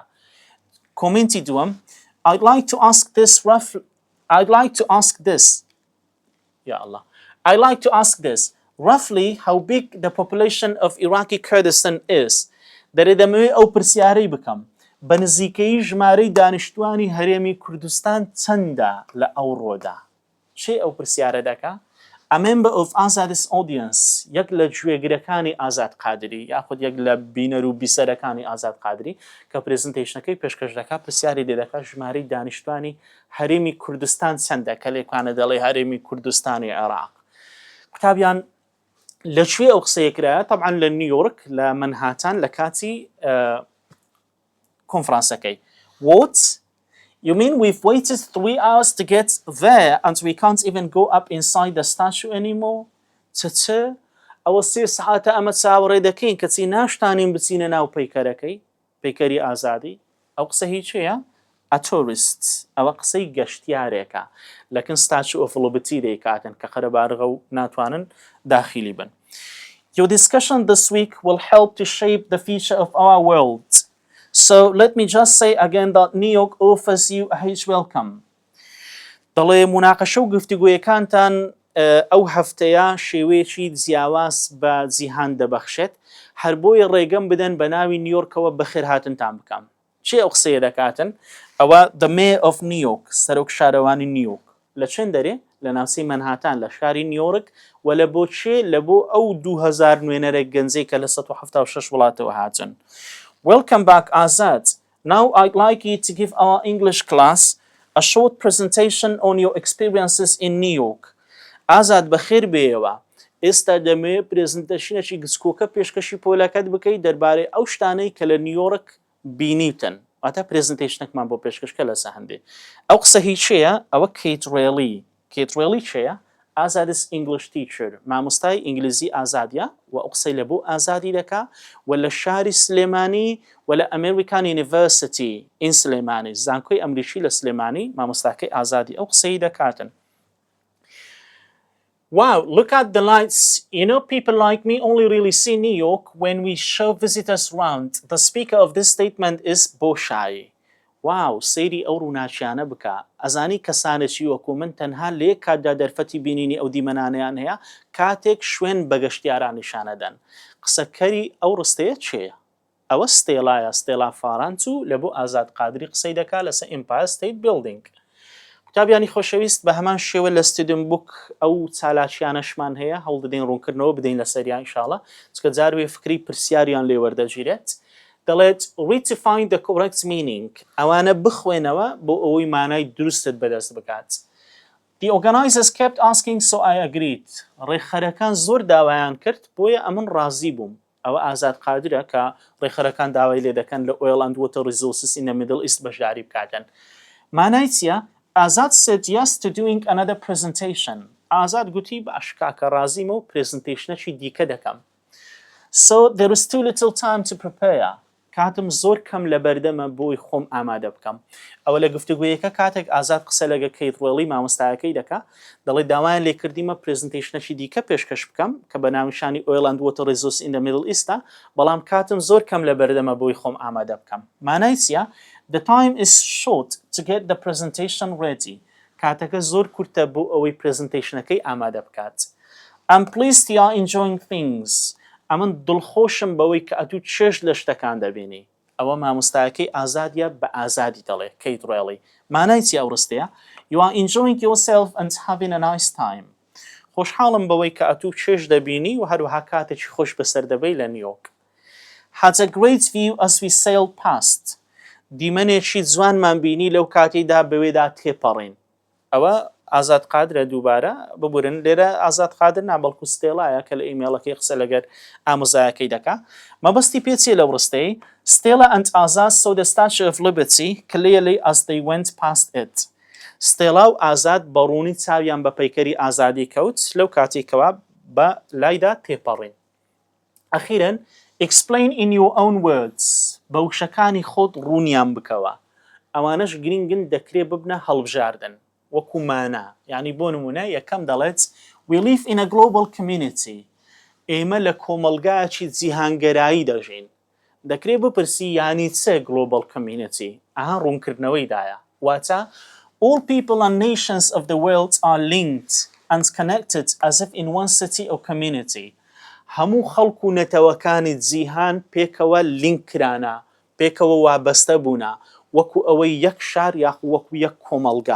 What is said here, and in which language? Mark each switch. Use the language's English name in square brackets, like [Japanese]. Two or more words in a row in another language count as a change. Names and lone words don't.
[Central Kurdish] کۆمنتی دووەم [English] I'd like to ask this roughly how big the population of Iraqi Kurdistan is. [Central Kurdish] دەرێ دەمەوێت ئەو پرسیارەی بکەم بە نزیکەی ژمارەی دانیشتوانی هەرێمی کوردستان چەندە لە ئەو ڕۆدا. چێ ئەو پرسیارە دەکا؟ [English] A member of Azad's audience [Central Kurdish] یەک لە گوێگرەکانی ئازاد قادری یاخود یەک لە بینەر و بیسەرەکانی ئازاد قادری کە پرێزنتیشنەکەی پێشکەش دەکا پرسیاری لێدەکا ژمارەی دانیشتوانی هەرێمی کوردستان چەندە کە لێکوانە دەڵێ هەرێمی کوردستانی عێراق. قوتابیان لەکوێ ئەو قسەیە کرایە؟ طبعا لە نیویۆرک لە منهاتان لە کاتی کۆنفرانسەکەی. [English] What? You mean we've waited 3 hours to get there and we can't even go up inside the statue anymore? [Central Kurdish] چه؟ ئەوە 3 ساعاتە ئەمە چاوەڕێ دەکەین کەچی ناشتانین بچینە ناو پەیکەرەکەی پەیکەری ئازادی. ئەو قسە هیچ چیە؟ [English] a tourist [Central Kurdish] ئەوە قسەی گەشتیارێکە لەکن statue of liberty دەیکاتن کە خەرەبارغە و ناتوانن داخلی بن. [English] Your discussion this week will help to shape the future of our world. So let me just say again that New York offers you a huge welcome. [Central Kurdish] دەڵێ مناقەشە و گفتوگویەکانتان ئەو هەفتەیە شێوەیەکی جیاواز بە جیهان دەبەخشێت هەر بۆیە ڕێگەم بدەن بە ناوی نیویۆرکەوە بەخێر هاتنتان بکەم. چێ ئەو قسەیە دەکاتن؟ ئەوە [English] the mayor of New York [Central Kurdish] سەرۆک شارەوانی نیویۆرک لە چەند دەرێ لە ناوچەی مەنهاتان لە شاری نیویۆرک و لە بۆ چێ لە بۆ ئەو 2000 نوێنەرێک گەنجەی کە لە 176 وڵاتەوە هاتن. [English] Welcome back, Azad. Now I'd like you to give our English class a short presentation on your experiences in New York. [Central Kurdish] Azad بەخێر بێەوە. ئێستا دەمەوێت پرێزنتەشنێکی گچکۆکە پێشکەشی پۆلەکەت بکەیت دەربارەی ئەو شتانەی کە لە نیویۆرک بینیتن. واتە پرێزنتەیشنێکمان بۆ پێشکەشکە لەسە هەندێ. ئەو قسە هیچ چێیە؟ ئەوە کەیت ڕێلی. کەیت ڕێلی چێیە؟ [English] Azad's English teacher. [Central Kurdish] مامۆستای ئینگلیزی ئازادیە و ئەو قسەی لە بۆ ئازادی دەکا و لە شاری سلێمانی و لە ئەمریکان یونیڤرسیتی ئین سلێمانی زانکۆی ئەمریکی لە سلێمانی مامۆستاکەی ئازادی ئەو قسەی دەکاتن. [English] Wow, look at the lights. You know, people like me only really see New York when we show visitors around. The speaker of this statement is Boshai. [Central Kurdish] Wow, سەیری ئەو ڕووناچیانە بکە. ئەزانی کەسانێکی وەکو من تەنها لێ کاتدا دەرفەتی بینینی ئەو دیمەنانەیان هەیە کاتێک شوێن بە گەشتیاران نیشانەدەن. قسەکەری ئەو ڕستەیە چێیە؟ ئەوە ستێلایە ستێلا فارانچ و لە بۆ ئازاد قادری قسەی دەکا لەسەر ئیمپایر ستەیت بیلدینگ. قوتابیانی خۆشەویست بە هەمان شێوە لە [English] student book [Central Kurdish] ئەو چالاکیانەشمان هەیە هەوڵ دەدەین ڕوونکردنەوە بدەین لەسەریان ئینشاڵڵا چکە جاروێ فکری پرسیاریان لێ وەردەگیرێت. [English] دەڵێت read to find the correct meaning. [Central Kurdish] ئەوانە بخوێنەوە بۆ ئەوەی مانای دروستت بەدەست بکات. [English] The organizers kept asking so I agreed. [Central Kurdish] ڕێخەرەکان زۆر داوایان کرد بۆیە ئەمن ڕازی بووم. ئەوە ئازاد قادرە کە ڕێخەرەکان داوای لێ دەکەن لە [English] oil and water resources in the Middle East [Central Kurdish] بەشداری بکاتن. مانای چییە؟ [English] Azad said yes to doing another presentation. [Central Kurdish] Azad گوتی بە ئەشکاکە ڕازیمە و پرێزنتەیشنێکی دیکە دەکەم. [English] So there is too little time to prepare. [Central Kurdish] کاتم زۆر کەم لە بەردەمە بۆی خۆم ئامادە بکەم. ئەوە لە گفتوگویەکە کاتێک ئازاد قسە لەگە کەیت ڕێلی مامۆستایەکەی دەکا دەڵێ داوایان لێ کردیمە پرێزنتەیشنێکی دیکە پێشکەش بکەم کە بە ناونیشانی [English] oil and water resources in the Middle East [Central Kurdish] بەڵام کاتم زۆر کەم لە بەردەمە بۆی خۆم ئامادە بکەم. مانای چییە؟ [English] The time is short to get the presentation ready. [Central Kurdish] کاتەکە زۆر کورتە بۆ ئەوەی پرێزنتەیشنەکەی ئامادە بکات. [English] I'm pleased you are enjoying things. [Central Kurdish] ئەمن دڵخۆشم بەوەی کە ئەتوو چێژ لە شتەکان دەبینی. ئەوە مامۆستایەکەی ئازادیە بە ئازادی دەڵێ کەیت ڕێلی. مانای چی ئەو ڕستەیە؟ [English] You are enjoying yourself and having a nice time. [Central Kurdish] خۆشحاڵم بەوەی کە ئەتوو چێژ دەبینی و هەروەها کاتێکی خۆش بەسەر دەبەی لە نیویۆرک. [English] Had a great view as we sailed past. [Central Kurdish] دیمەنێکی جوانمان بینی لەو کاتێدا بەوێدا تێپەڕین. ئەوە ئازاد قادرە دووبارە ببورن لێرە ئازاد قادر نابەڵکو ستێلایە کە لە ئیمێڵەکەی قسە لەگەر ئامۆزایەکەی دەکا. مەبەستی پێچێ لەو ڕستەی [English] Stella and Azad saw the Statue of Liberty clearly as they went past it. [Central Kurdish] ستێلا و ئازاد بەڕوونی چاویان بە پەیکەری ئازادی کەوت لەو کاتێکەوە بە لایدا تێپەڕین. [English] ئەخیرەن Explain in your own words. [Central Kurdish] بە وشەکانی خۆت ڕوونیان بکەوە. ئەوانەش گرنگن دەکرێ ببنە هەڵبژاردن. وەکو مانە یعنی بۆ نمونە یەکەم دەڵێت [English] We live in a global community. [Central Kurdish] ئێمە لە کۆمەلگایەکی جیهانگەرایی دەژین. دەکرێ بپرسی یانی چێ [English] global community؟ [Central Kurdish] ئەها ڕوونکردنەوەیدایە. [English] واتە All people and nations of the world are linked and connected as if in one city or community. [Central Kurdish] هەموو خەڵک و نەتەوەکانی جیهان پێکەوە لینک کرانە، پێکەوە وابەستە بوونە، وەکو ئەوەی یەک شار یاخود وەکو یەک کۆمەلگا.